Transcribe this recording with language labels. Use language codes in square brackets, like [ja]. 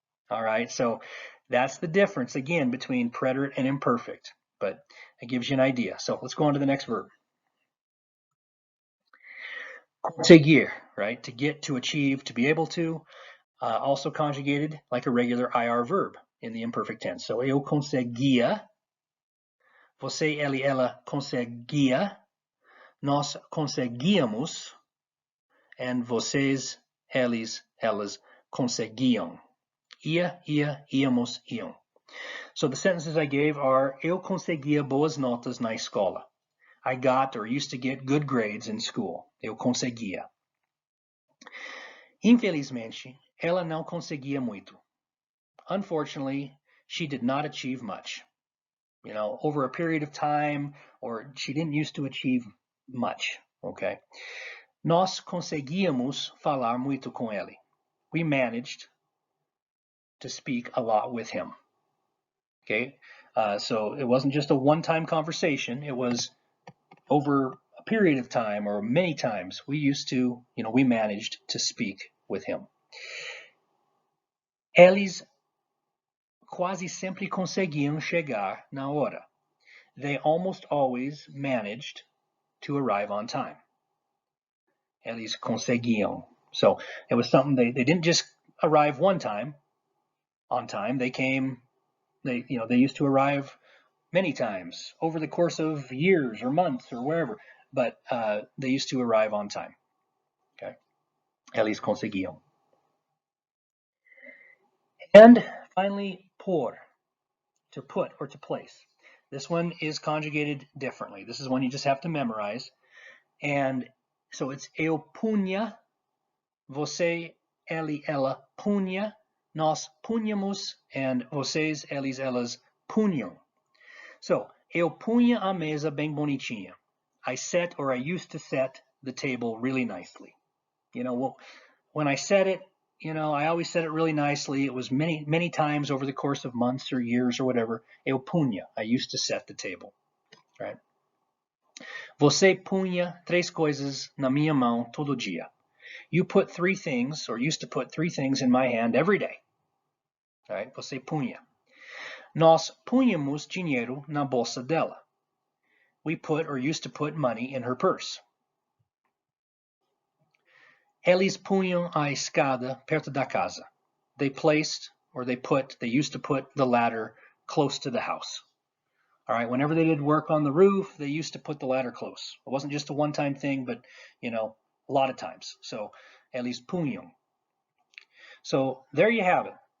[en] All right, so that's the difference again between preterite and imperfect, but it gives you an idea. So let's go on to the next verb. Conseguir, right? To get, to achieve, to be able to. Also conjugated like a regular IR verb in the imperfect tense. [pt] So eu conseguia, você, ele, ela conseguia, nós conseguíamos, and vocês, eles, elas conseguiam. Ia, íamos, iam. [en] So the sentences I gave are: [pt] eu conseguia boas notas na escola. [en] I got or used to get good grades in school. [pt] Eu conseguia. Infelizmente, ela não conseguia muito. [en] Unfortunately, she did not achieve much. You know, over a period of time, or she didn't used to achieve much, okay? [pt] Nós conseguíamos falar muito com ele. [en] We managed to speak a lot with him, okay? So it wasn't just a one-time conversation. It was over a period of time, or many times. We managed to speak with him. [pt] Eles quase sempre conseguiam chegar na hora. [en] They almost always managed to arrive on time. [pt] Eles conseguiam. [en] So it was something they didn't just arrive one time on time. They used to arrive many times over the course of years or months or wherever, but they used to arrive on time. [pt] Okay, eles conseguiam. [en] And finally, por, to put or to place. This one is conjugated differently. This is one you just have to memorize. [pt] And so it's eu punha, você, ele, ela punha, nós punhamos, and vocês, eles, elas punham. So, eu punha a mesa bem bonitinha. [en] I set, or I used to set, the table really nicely. You know, when I set it, I always set it really nicely. It was many, many times over the course of months or years or whatever. [pt] Eu punha, [en] I used to set the table, right? [pt] Você punha 3 coisas na minha mão todo dia. [en] You put 3 things, or used to put 3 things in my hand every day. All right? [pt] Você punha. Nós punhamos dinheiro na bolsa dela. [en] We put, or used to put, money in her purse. [pt] Eles punham a escada perto da casa. [en] They placed, or they used to put the ladder close to the house. All right, whenever they did work on the roof, they used to put the ladder close. It wasn't just a one-time thing, but, a lot of times. So, [pt] eles punham. [en] So, there you have it.